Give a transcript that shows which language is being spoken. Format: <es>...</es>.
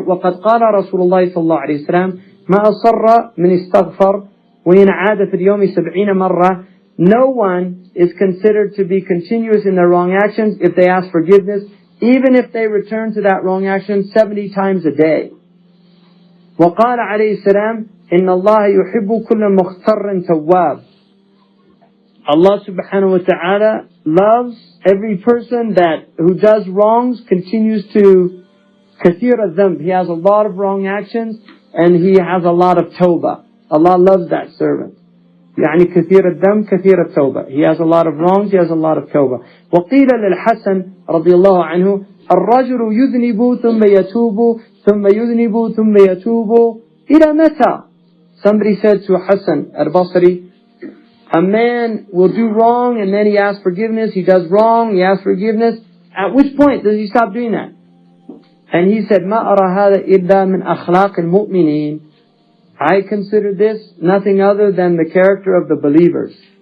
<ar>وَقَدْ قَالَ رَسُولُ اللَّهِ صلى الله عليه وسلم مَا أَصَرَّ مِنْ اسْتَغْفَرْ وَإِنْ عَادَ فِي الْيَوْمِ 70 مرة.</ar> <en>No one is considered to be continuous in their wrong actions if they ask forgiveness, even if they return to that wrong action 70 times a day.</en> <ar>وقال عليه السلام إن الله يحب كل مختار تواب.</ar> <en>Allah subhanahu wa ta'ala loves every person who does wrongs, continues to kathir al-dhanb. He has a lot of wrong actions and he has a lot of tawbah. Allah loves that servant.</en> <ar>يعني كثير الذنب كثير التوبة.</ar> <en>He has a lot of wrongs, he has a lot of tawbah.</en> <ar>وقيل للحسن رضي الله عنه الرجل يذنب ثم يتوب ثم يذنب ثم يتوب إلى متى?</ar> <en>Somebody said to Hassan al-Basri, a man will do wrong and then he asks forgiveness. He does wrong, he asks forgiveness. At which point does he stop doing that? And he said,</en> <ar>ما أرى هذا إلا من أخلاق المؤمنين.</ar> <en>I consider this nothing other than the character of the believers.</en>